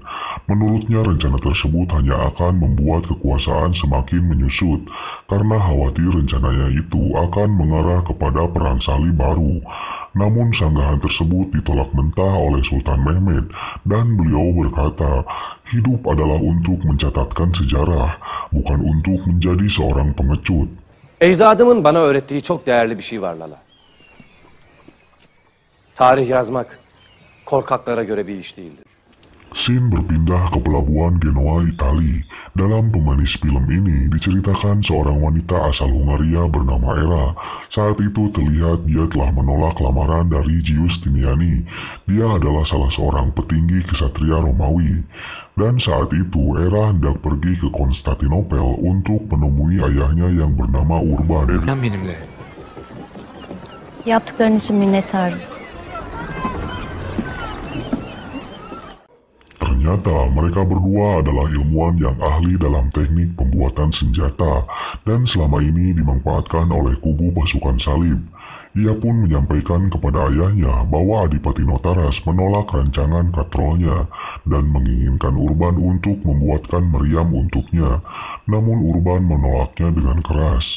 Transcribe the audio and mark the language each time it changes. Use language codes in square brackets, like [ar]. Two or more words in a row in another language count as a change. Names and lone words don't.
[id] Menurutnya rencana tersebut hanya akan membuat kekuasaan semakin menyusut, karena khawatir rencananya itu akan mengarah kepada perang salib baru. Namun sanggahan tersebut ditolak mentah oleh Sultan Mehmed dan beliau berkata, hidup adalah untuk mencatatkan sejarah, bukan untuk menjadi seorang pengecut. [tr] Ecdadımın bana öğrettiği çok değerli bir şey var Lala. Tarih yazmak korkaklara göre bir iş değildir. [id] Scene berpindah ke pelabuhan Genoa, Itali. Dalam pemanis film ini diceritakan seorang wanita asal Hungaria bernama Era. Saat itu terlihat dia telah menolak lamaran dari Giustiniani. Dia adalah salah seorang petinggi kesatria Romawi. Dan saat itu Era hendak pergi ke Konstantinopel untuk menemui ayahnya yang bernama Urban. [tr] Benimle. Yaptıkların için minnettarım. [id] Ternyata mereka berdua adalah ilmuwan yang ahli dalam teknik pembuatan senjata dan selama ini dimanfaatkan oleh kubu pasukan salib. Ia pun menyampaikan kepada ayahnya bahwa Adipati Notaras menolak rancangan katrolnya dan menginginkan Urban untuk membuatkan meriam untuknya, namun Urban menolaknya dengan keras.